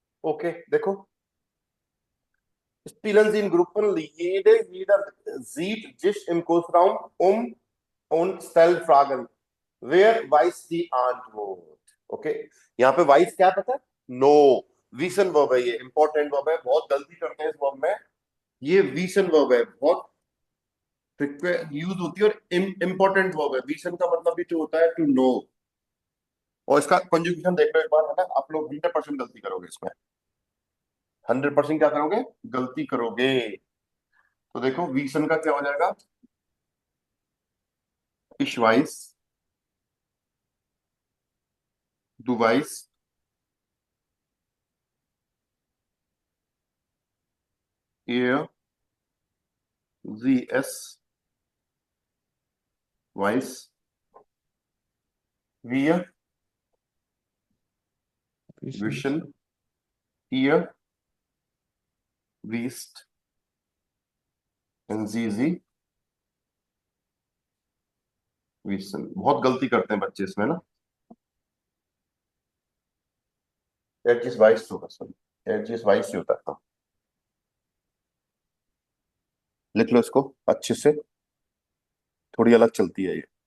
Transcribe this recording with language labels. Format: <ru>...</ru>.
<hi>Okay, देखो,</hi> <de>spielen Sie in Gruppen, jeder sieht sich im Großraum und stellt Fragen. Wer weiß die Antwort?</de> <hi>Okay, यहाँ पे vice क्या पता है, no, वीसन verb है, ये इंपॉर्टेंट वर्ब है, बहुत गलती करते हैं इस वर्ब में। ये वीसन वर्ब है, बहुत यूज होती है, और इंपॉर्टेंट वर्ब है। वीसन का मतलब भी तो होता है टू नो, और इसका कंजुगेशन देख लो एक बार, है ना। आप लोग 100% गलती करोगे इसमें, 100% क्या करोगे, गलती करोगे। तो देखो वीसन का क्या हो जाएगा,</hi> <de>ich weiß, du weißt, er, sie, es weiß, wir wissen, ihr wisst, sie wissen।</de> <hi>बहुत गलती करते हैं बच्चे इसमें ना, एडजिस वाइस होगा, सॉरी एडजिस वाइस ही होता है। लिख लो इसको अच्छे से, थोड़ी अलग चलती है ये।</hi>